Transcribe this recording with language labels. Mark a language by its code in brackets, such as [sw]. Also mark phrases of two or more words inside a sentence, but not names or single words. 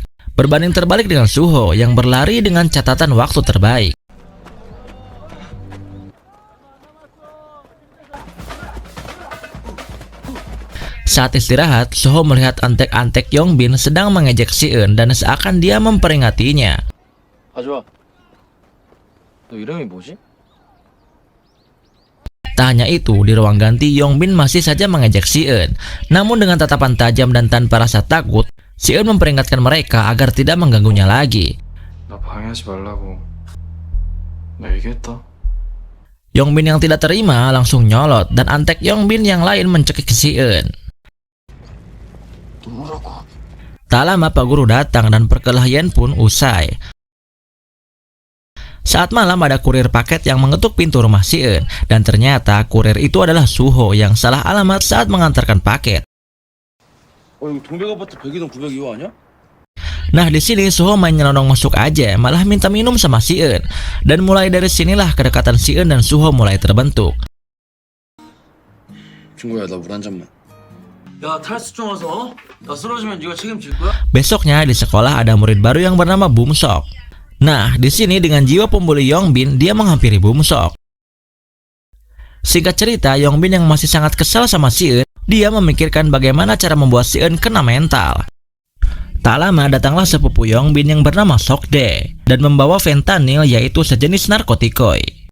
[id] Berbanding terbalik dengan Suho yang berlari dengan catatan waktu terbaik. Saat istirahat, Suho melihat antek-antek Yongbin sedang mengejek Si-eun dan seakan dia memperingatinya. [ko] 가져와. 너 이름이 뭐지? [id] Tak hanya itu, di ruang ganti Yongbin masih saja mengejek Si-eun. Namun dengan tatapan tajam dan tanpa rasa takut, Si-eun memperingatkan mereka agar tidak mengganggunya lagi. [ko] 나 방해하지 말라고. 나 얘기했다. [id] Yongbin yang tidak terima langsung nyolot dan antek Yongbin yang lain mencekik Si-eun. Tak lama Pak Guru datang dan perkelahian pun usai. Saat malam ada kurir paket yang mengetuk pintu rumah Si-eun dan ternyata kurir itu adalah Suho yang salah alamat saat mengantarkan paket. [ko] 이거 동백 아파트 102동 902호 아니야? [id] Nah, di sini Suho main nyelonong masuk aja, malah minta minum sama Si-eun. Dan mulai dari sinilah kedekatan Si-eun dan Suho mulai terbentuk. [ko] 중구야 나 물 한 잔만. 야 탈수증 와서 나 쓰러지면 네가 책임질 거야? [id] Besoknya di sekolah ada murid baru yang bernama Bumsok. Nah, di sini dengan jiwa pembuli Yongbin, dia menghampiri Bumsok. Singkat cerita, Yongbin yang masih sangat kesal sama Si-eun, dia memikirkan bagaimana cara membuat Si-eun kena mental. Tak lama datanglah sepupu Yongbin yang bernama Sokdae dan membawa fentanyl, yaitu sejenis narkotikoi.